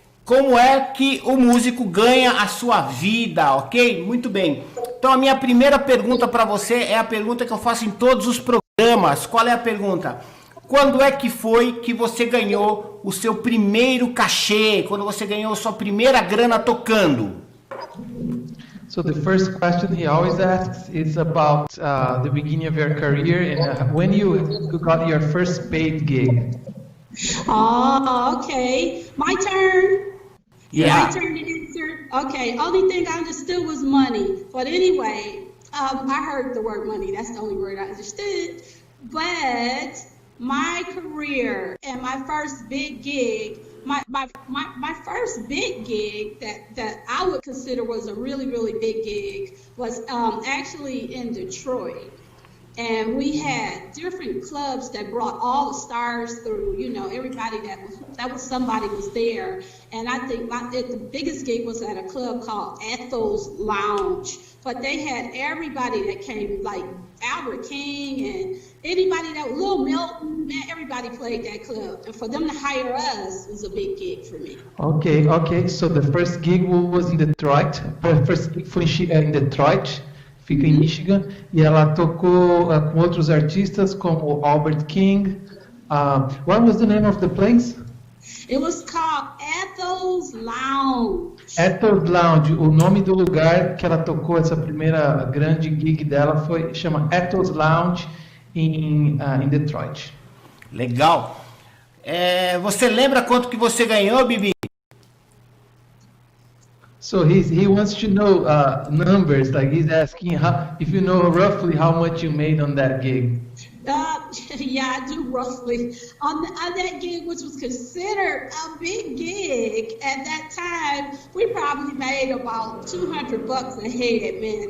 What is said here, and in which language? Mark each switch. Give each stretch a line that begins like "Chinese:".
Portuguese: Como é que o músico ganha a sua vida, ok? Muito bem. Então a minha primeira pergunta para você é a pergunta que eu faço em todos os programas. Qual é a pergunta? Quando é que foi que você ganhou o seu primeiro cachê? Quando você ganhou a sua primeira grana tocando?
English: So the first question he always asks is about the beginning of your career and when you got your first paid gig. Oh, okay. My turn. Yeah. My turn to answer. Okay. Only thing I understood was money. But anyway, I heard the word money. That's the only word I understood. But my career and my first big gig, my first big gig that I would consider was a really, really big gig was actually in Detroit. And we had different clubs that brought all the stars through, you know, everybody somebody was there. And I think the biggest gig was at a club called Ethel's Lounge. But they had everybody that came, like Albert King and anybody that was Lil Milton, man, everybody played that club. And for them to hire us was a big gig for me. Okay. So the first gig was in Detroit. The first gig
Portuguese: foi em Detroit. Fica em Michigan, e ela tocou com outros artistas como Albert King.
English: What was the name of the place? It was called Ethel's Lounge. Ethel's Lounge.
Portuguese: O nome do lugar que ela tocou essa primeira grande gig dela chama Ethel's Lounge em Detroit. Legal. Você lembra quanto que você ganhou, Bibi?
English: So he wants to know numbers, like he's asking if you know roughly how much you made on that gig. yeah, I do roughly. On that gig, which was considered a big gig at that time, we probably made about $200 a head, man.